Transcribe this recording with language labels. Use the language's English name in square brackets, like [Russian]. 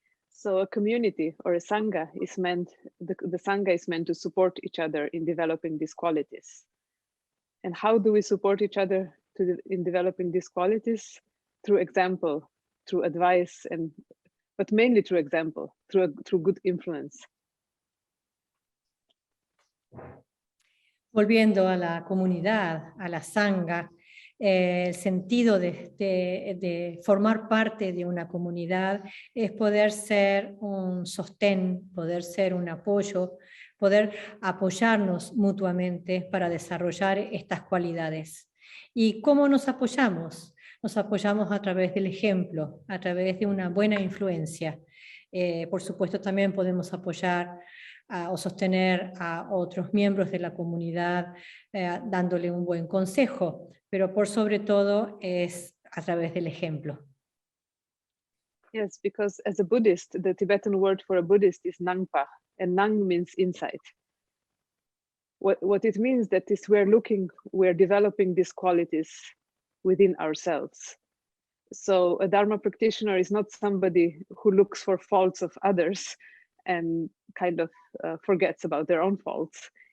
[English] So a community or a sangha is meant, the sangha is meant to support each other in developing these qualities. And how do we support each other in developing these qualities? Through example, through advice, but mainly through example, through good influence. [Spanish] Volviendo a la comunidad, a la sangha, el sentido de formar parte de una comunidad es poder ser un sostén, poder ser un apoyo, poder apoyarnos mutuamente para desarrollar estas cualidades. ¿Y cómo nos apoyamos? Nos apoyamos a través del ejemplo, a través de una buena influencia. Por supuesto, también podemos apoyar o sostener a otros miembros de la comunidad dándole un buen consejo, pero por sobre todo es a través del ejemplo. [English] Yes, because as a Buddhist, the Tibetan word for a Buddhist is Nangpa, and Nang means insight. What it means that is we're developing these qualities within ourselves. So a Dharma practitioner is not somebody who looks for faults of others and kind of forgets about their own faults.